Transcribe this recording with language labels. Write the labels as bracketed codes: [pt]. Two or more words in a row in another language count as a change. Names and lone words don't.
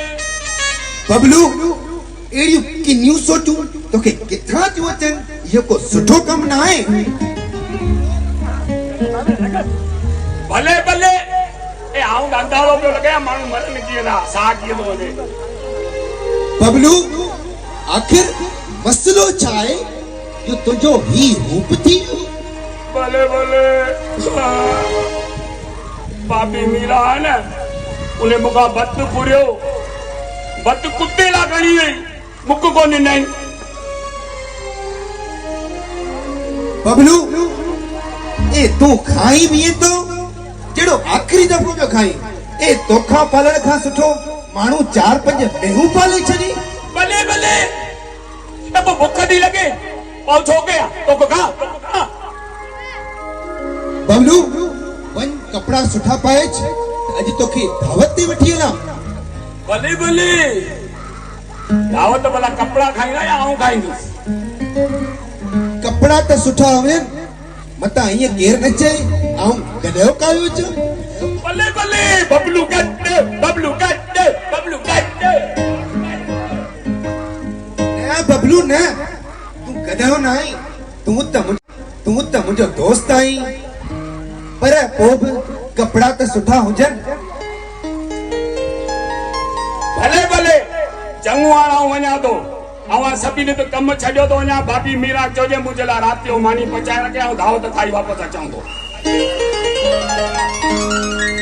[sd] बबलू अहिड़ियूं किनियूं सोचूं तोखे किथां थियूं अचनि इहो को सुठो कमु न आहे भले भले ए आऊं अंधारो पियो लॻे माण्हू मरनि कीअं था साह कीअं थो वञे बबलू आखिर मसलो छा आहे जो तुंहिंजो ही रूप थी भले भले बाबी मीरा है न उन्हें मुखा बत पुरियो बत कुत्ते ला खणी वई मुख कोन ॾिनई बबलू ए तूं खाई बि तो जहिड़ो आख़िरी दफ़ो पियो खाई ए तोखां पालण खां सुठो माण्हू 4-5 बेहू पाले छॾी भले भले त पोइ बुख थी लॻे और छो कया तो खा बबलू वन कपड़ा सुठा पाए अॼु तोखे दावत ते वठी हलां भले भले दावत भला कपड़ा खाईंदा या आऊं खाईंदुसि कपड़ा त सुठा हुजनि मतां ईअं केरु न चए ऐं गॾियो कायो अच भले भले बबलू गट बबलू गट बबलू गट न बबलू न तूं गॾियो न आई तूं त मुंहिंजो दोस्त आई पर पोइ बि कपड़ा त सुठा हुजनि भले भले चङो हाणे आऊं वञा थो अवां सभिनी त कमु छॾियो थो वञा भाभी मीरा चोजे मुंहिंजे लाइ राति जो मानी पचाए रखे ऐं दावत खाई वापसि अचां थो